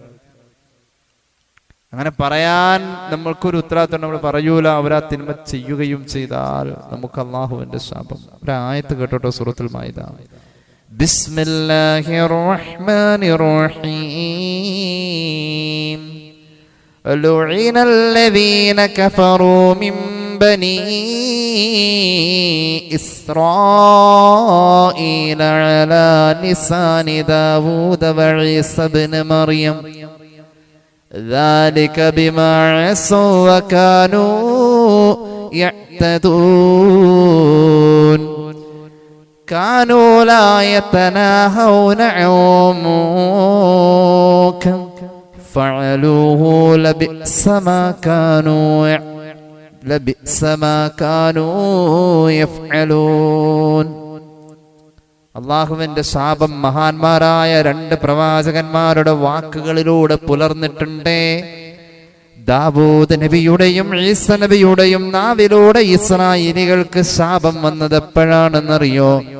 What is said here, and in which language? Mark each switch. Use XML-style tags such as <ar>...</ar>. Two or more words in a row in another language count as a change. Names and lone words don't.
<ml>അങ്ങനെ പറയാൻ നമ്മൾക്കൊരു ഉത്തരവാദിത്വം. നമ്മൾ പറയൂല. അവരാ തിന്മ ചെയ്യുകയും ചെയ്താൽ നമുക്ക് അള്ളാഹുവിന്റെ ശാപം. ഒരായത്ത് കേട്ടോട്ടോ, സൂറത്തുൽ മാഇദ.</ml> <ar>بسم الله الرحمن الرحيم. لعن الذين كفروا من بني إسرائيل على لسان داود وعيسى بن مريم ذلك بما عصوا وكانوا يعتدون كانوا لا يتناهون عن منكر فعلوه لبئس ما كانوا يفعلون.</ar> <ml>അള്ളാഹുവിന്റെ ശാപം മഹാന്മാരായ 2 പ്രവാചകന്മാരുടെ വാക്കുകളിലൂടെ പുലർന്നിട്ടുണ്ടേ. ദാവൂദ് നബിയുടെയും ഈസ നബിയുടെയും നാവിലൂടെ ഇസ്രായേലികൾക്ക് ശാപം വന്നത് എപ്പോഴാണെന്നറിയോ?</ml>